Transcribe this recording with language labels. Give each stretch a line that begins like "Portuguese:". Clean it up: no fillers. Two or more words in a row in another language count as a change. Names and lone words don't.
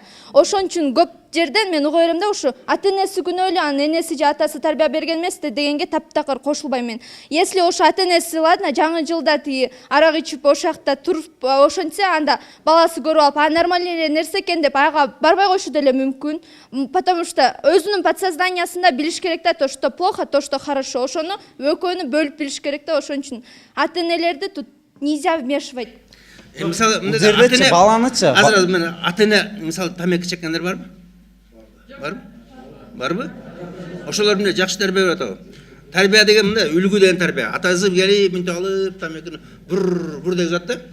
Kyrgyz: Ошон үчүн көп жерден мен уга берем да, ушу ата энеси күнөөлүү, анын энеси же атасы тарбия берген эмес дегенге таптакыр кошулбайм мен. Если ошо ата энеси ладно жаңы жылда тиги арак ичип ошол жакта туруп ошентсе, анда баласы көрүп алып,
Russian: а нормальный
Kyrgyz: эле нерсе экен деп ага барбай коюшу деле мүмкүн.
Russian: Потому что
Kyrgyz: өзүнүн подсознаниясында билиш керек да,
Russian: то что плохо, то что хорошо.
Kyrgyz: Ошону экөөнү бөлүп билиш керек да. Ошон үчүн ата энелерди
Russian: тут нельзя вмешивать.
Kyrgyz: Мисалы жердечи баланычы азыр мен ата эне мисалы тамеки чеккендер барбы? Барбы? Ошолор менен жакшы тарбия берип атабы? Тарбия деген мындай үлгү деген тарбия. Атасы келип мынтип алып тамекини бур деп жатат да.